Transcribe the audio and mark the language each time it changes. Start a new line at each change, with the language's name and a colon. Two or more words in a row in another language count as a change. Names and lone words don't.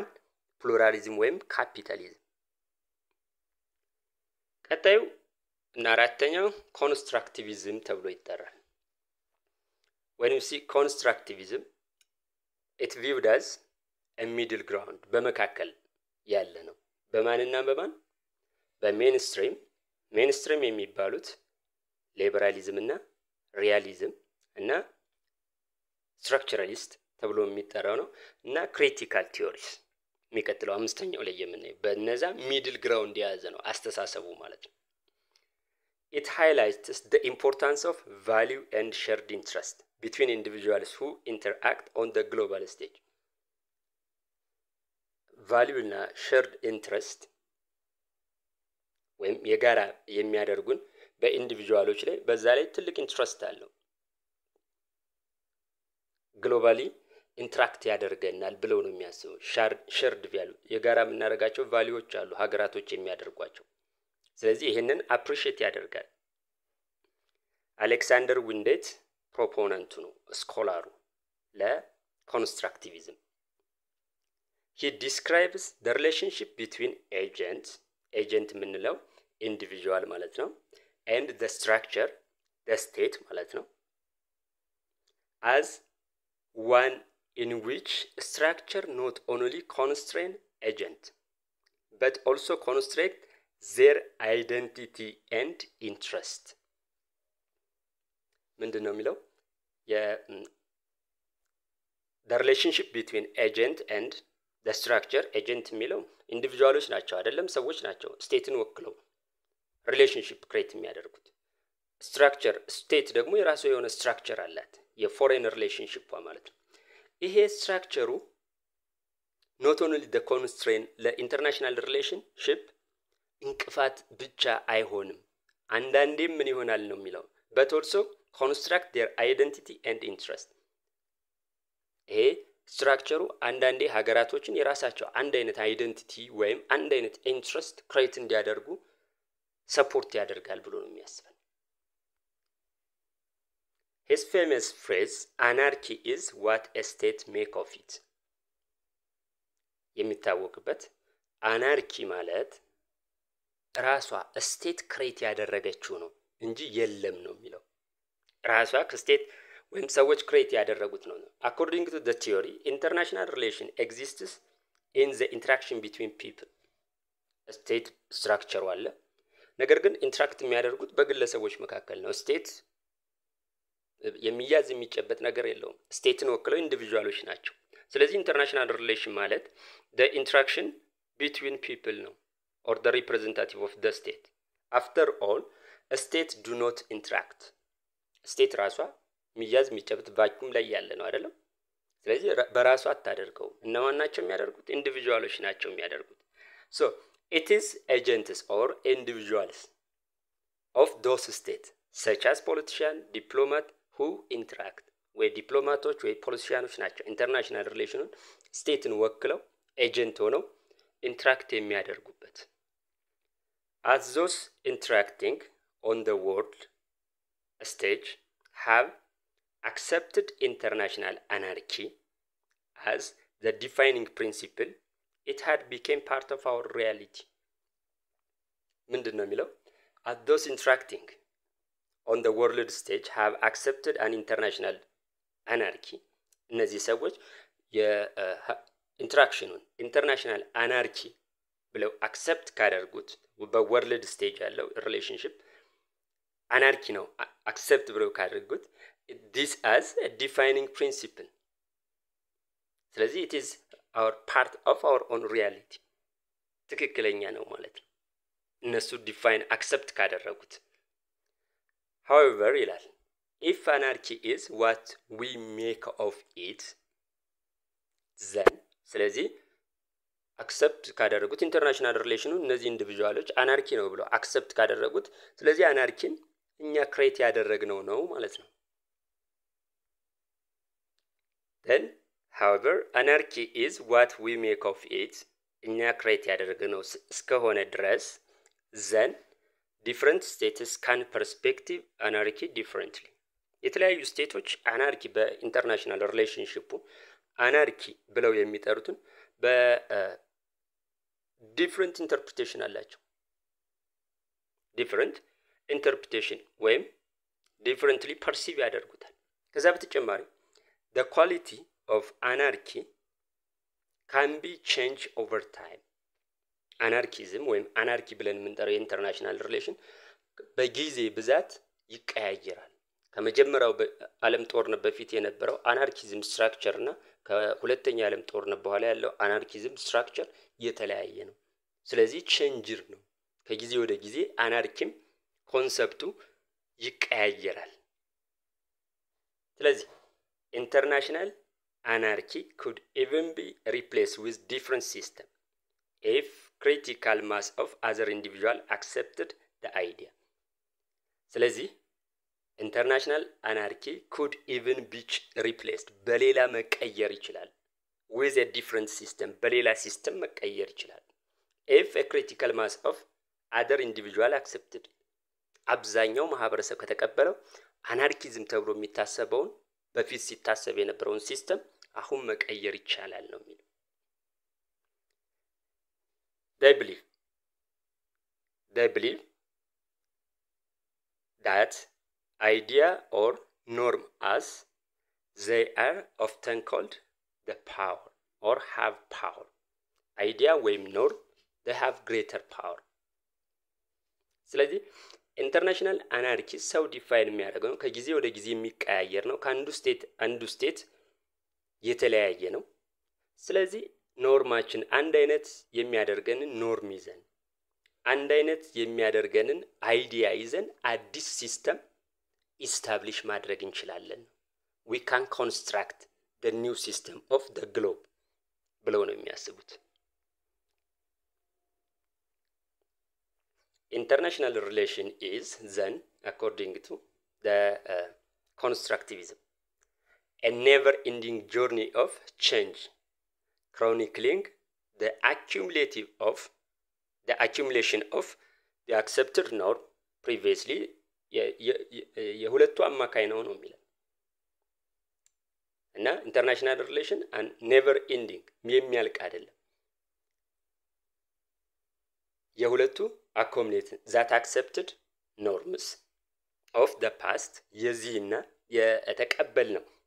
Amharic: ፕሉራሊዝም ወይም ካፒታሊዝም። ቀጣዩ እና አራተኛው ኮንስትራክቲቪዝም ተብሎ ይጠራል።
English: when you see constructivism it viewed as a middle ground
Amharic: በመካከል ያለ ነው። በማንና በማን? በሜንስትሪም የሚባሉት ሊበራሊዝም እና ሪያሊዝም እና ስትራክቸራሊስት ተብሎ የሚጠራው ነው እና
English: critical theories
Amharic: የሚቀጥለው አምስተኛው ላይ የምናየው በእነዛ
English: middle ground
Amharic: የያዘ ነው አስተሳሰቡ ማለት ነው።
English: it highlights the importance of value and shared interest between individuals who interact on the global stage.
Amharic: value እና
English: shared interest
Amharic: ወይም የጋራ የሚያደርጉን በኢንዲቪጁዋሎች ላይ በዛ ላይ ትልቅ ኢንትረስት አለው
English: globally interact
Amharic: ያደርገናል ብለው ነው የሚያስበው።
English: shared value
Amharic: የጋራ የምናደርጋቸው ቫልዩዎች አሉ ሀገራቶች የሚያደርጓቸው። ስለዚህ ይሄንን አፕሪሺየት ያደርጋል። አሌክሳንደር ዊንዴት ፕሮፖነንቱ ነው ስኮላሩ ለኮንስትራክቲቪዝም።
English: he describes the relationship between agent
Amharic: የምንለው ኢንዲቪጁዋል ማለት ነው
English: and the structure the state
Amharic: ማለት ነው
English: as one in which structure not only constrain agent but also constrain their identity and interest.
Amharic: ምንድነው የሚለው?
English: the relationship between agent and the structure agent
Amharic: የሚለው ኢንዲቪጁዋሎች ናቸው አይደለም ሰዎች ናቸው ስቴትን ወክለው
English: relationship create
Amharic: የሚያደርጉት። ስትራክቸር ስቴት ደግሞ የራሱ የሆነ ስትራክቸር አላት የፎሬን ሪሌሽንሺፕ ማለት ነው። ይሄ ስትራክቸሩ
English: not only the
Amharic: constraint ለኢንተርናሽናል ሪሌሽንሺፕ እንቅፋት ብቻ አይሆንም አንዳንዴም ምን ይሆናል ነው የሚለው
English: but also construct their identity and interest።
Amharic: ይሄ ስትራክቸሩ አንዳንዴ ሀገራቶችን የራሳቸው አንድ አይነት አይደንቲቲ ወይም አንድ አይነት
English: interest create
Amharic: እንዲያደርጉ ሰፖርት ያደርጋል ብሎ ነው የሚያስበው።
English: His famous phrase, anarchy is what a state make of it.
Amharic: የሚታወቅበት አናርኪ ማለት ራሷ ስቴት ክሬት ያደረገችው ነው እንጂ የለም ነው የሚለው። ራሷ ከስቴት ወይም ሰዎች ክሬት ያደረጉት ነው።
English: According to the theory, international relation exists in the interaction between people.
Amharic: ስቴት ስትራክቸሩ አለ፣ ነገር ግን ኢንተራክት የሚያደርጉት በግለሰቦች መካከል ነው። ስቴት የሚያዝ የሚጨበጥ ነገር የለውም። ስቴትን ወክለው ኢንዲቪጁዋሎች ናቸው። ስለዚህ
English: international relation
Amharic: ማለት
English: the interaction between people
Amharic: ነው,
English: or the representative of the state. After all, a state do not interact.
Amharic: ስቴት ራሷ የሚያዝ የሚጨበጥ ቫክዩም ላይ ያለ ነው አይደለም። ስለዚህ በራሷ አታደርገው። እነማን ናቸው የሚያደርጉት? ኢንዲቪጁዋሎች ናቸው የሚያደርጉት።
English: so it is agents or individuals of those states such as politician, diplomat who interact.
Amharic: ወይ ዲፕሎማቶች ወይ ፖለቲሽያኖች ናቸው ኢንተርናሽናል ሪሌሽኑን ስቴትን ወክለው ኤጀንት ሆነው ኢንተራክት የሚያደርጉበት።
English: as those interacting on the world stage have accepted international anarchy as the defining principle, it had become part of our reality.
Amharic: ምንድን ነው የሚለው?
English: as those interacting on the world stage have accepted an international anarchy.
Amharic: እነዚህ ሰዎች የኢንተራክሽኑን
English: international anarchy
Amharic: ብለው አክሰፕት ካደርጉት በወርልድ ስቴጅ ያለው ሪሌሽንሽፕ አናርኪ ነው አክሰፕት ብለው ካደርጉት
English: this as a defining principle. ስለዚህ it is our part of our own reality.
Amharic: ትክክለኛ ነው ማለት ነው እነሱ
English: define accept
Amharic: ካደረጉት። however ይላል
English: if anarchy is what we make of it, then
Amharic: ስለዚህ አክሰፕት ካደረጉት ኢንተርናሽናል ሪሌሽኑ እነዚህ ኢንዲቪጁዋሎች አናርኪ ነው ብለው አክሰፕት ካደረጉት ስለዚህ አናርኪን እኛ ክሬት ያደረግነው ነው ማለት ነው።
English: then however anarchy is what we make of it,
Amharic: እኛ ክሬት ያደረግነው እስከሆነ ድረስ
English: then different states can perspective anarchy differently.
Amharic: የተለያዩ ስቴቶች አናርኪ በኢንተርናሽናል ሪሌሽንሺፑ አናርኪ ብለው የሚጠሩትን በዲፍረንት ኢንተርፕሪቴሽን አላቸው።
English: different interpretation
Amharic: ወይም
English: differently perceive
Amharic: ያደርጉታል። ከዛ በተጨማሪ
English: the quality of anarchy can be changed over time.
Amharic: አናርኪዝም ወይም አናርኪ ብለን የምንጠራው የኢንተርናሽናል ሪሌሽን በጊዜ ብዛት ይቀያየራል። ከመጀመሪያው ዓለም ጦርነት በፊት የነበረው
English: anarchism structure
Amharic: እና ከሁለተኛ ዓለም ጦርነት በኋላ ያለው
English: anarchism structure
Amharic: የተለያየ ነው። ስለዚህ ቼንጅር ነው። ከጊዜ ወደ ጊዜ አናርኪም ኮንሰፕቱ ይቀያየራል።
English: ስለዚህ ኢንተርናሽናል anarchy could even be replaced with different system if critical mass of other individual accepted the idea. ስለዚህ international anarchy could even be replaced
Amharic: በሌላ መቀየር ይችላል
English: with a different system
Amharic: በሌላ ሲስተም መቀየር ይችላል
English: if a critical mass of other individual accepted.
Amharic: አብዛኛው ማህበረሰብ ከተቀበለው አናርኪዝም ተብሎ የሚታሰበውን በፊት ሲታሰብ የነበረውን ሲስተም አሁን መቀየር ይቻላል ነው የሚለው።
English: they believe that idea or norm as they are often called the power or have power. idea ወይም norm they have greater power.
Amharic: ስለዚህ
English: international anarchy
Amharic: ሰው ዲፋይን የሚያደርገው ከጊዜ ወደ ጊዜ የሚቀያየር ነው። አንዱ ስቴት የተለያየ ነው። ስለዚህ ኖርማችን አንድ አይነት የሚያደርገንን ኖርም ይዘን አንድ አይነት የሚያደርገንን አይዲያ ይዘን አዲስ
English: system establish
Amharic: ማድረግ እንችላለን።
English: we can construct the new system of the globe
Amharic: ብለው ነው የሚያስቡት።
English: International relation is then, according to the constructivism, a never-ending journey of change, chronicling the accumulation of the accepted norm previously
Amharic: የሁለቱ አማካይ ነው የሚለው።
English: እና international relation and never ending
Amharic: የሚያልቅ አይደለም።
English: የሁለቱ accumulate that accepted norms of the past
Amharic: የዚህና የተቀበልነው